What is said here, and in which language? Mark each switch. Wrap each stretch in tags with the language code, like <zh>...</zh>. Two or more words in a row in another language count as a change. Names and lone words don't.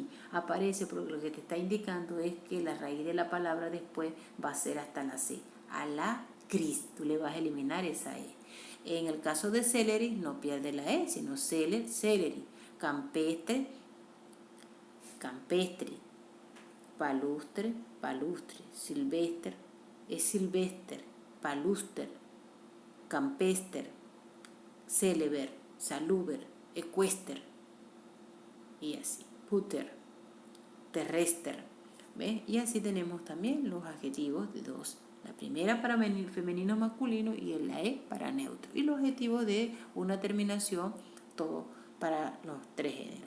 <es>Aparece porque lo que te está indicando es que la raíz de la palabra después va a ser hasta la C. Alacris, tú le vas a eliminar esa E. En el caso de celery no pierde la E, sino celery. Campestre, campestre. Palustre, palustre. Silvestre, es silvestre.</es> <la>Paluster, campester. Celeber, saluber, equester,</la> <es>y así. Puter, terrestre. ¿Ves? Y así tenemos también los adjetivos de 2. La primera para femenino masculino y la E para neutro. Y los adjetivos de 1 terminación, todo para los 3 géneros.</es>